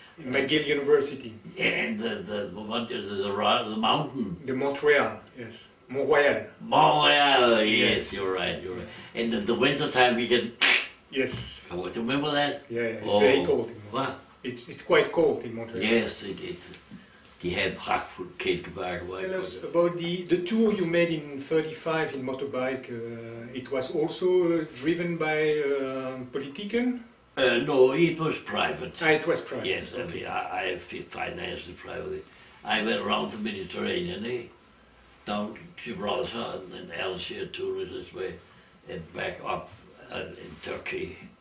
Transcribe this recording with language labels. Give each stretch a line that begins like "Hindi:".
English: McGill University. And the mountain. The Montreal, yes. Montreal. Montreal, yes, you're right. And in the winter time we can. Yes. Do you remember that? Yeah, it's very cold in Montreal. What? It's quite cold in Montreal.
Danish: Yes, de havde pragtfuldt kælkebakke.
English: Tell us about the tour you made in 35 in motorbike. It was also driven by Politiken? No, it was private. It was private. Yes, I mean, I financed it privately. I went around the Mediterranean, down to Gibraltar and then Algiers, Tunis this way, and back up in Turkey.